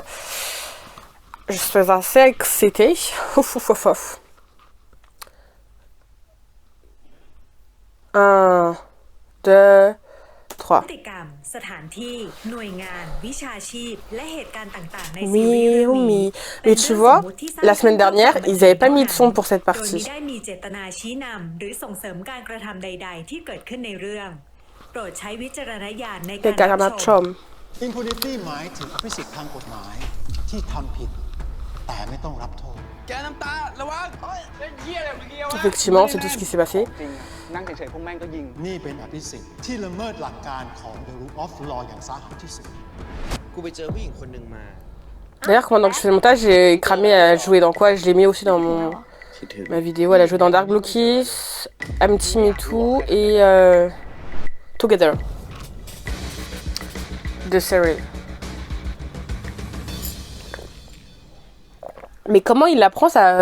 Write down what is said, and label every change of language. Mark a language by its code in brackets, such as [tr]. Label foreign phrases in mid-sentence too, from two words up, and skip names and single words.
[fr] Je suis assez excitée. Ouf, ouf, ouf, ouf. 1, 2, 3. [th] พฤติกรรมสถานที่หน่วยงานวิชาชีพและเหตุการณ์ต่างๆในซีรีส์เรื่องนี้ [fr] Mais tu vois, la semaine dernière, ils avaient pas mis de son pour cette [th] โดย [fr] partie. [th] ไม่ได้มีเจตนาชี้นำหรือส่งเสริมการกระทำใดๆที่เกิดขึ้นในเรื่องโปรดใช้วิจารณญาณในการรับชม Impunity หมายถึงอภิสิทธิ์ทางกฎหมายที่ทำผิดแต่ไม่ต้องรับโทษ แกน้ำตาระวังเหี้ยอะไรเมื่อกี้วะ [fr] Effectivement, c'est tout ce qui s'est passé. [th] จริงนั่งเฉยๆพวกแม่งก็ยิง นี่เป็นอภิสิทธิ์ที่ละเมิดหลักการของ [en] The Rule of Law [th] อย่างสาหัสที่สุด กูไปเจอผู้หญิงคนหนึ่งมา [fr] D'ailleurs, pendant que je fais le montage, j'ai cramé à jouer dans quoi? Je l'ai mis aussi dans ma vidéo. Elle a joué dans Dark Blue Kiss, Empty Me Too et Together de Cyril. Mais comment il l'apprend ça?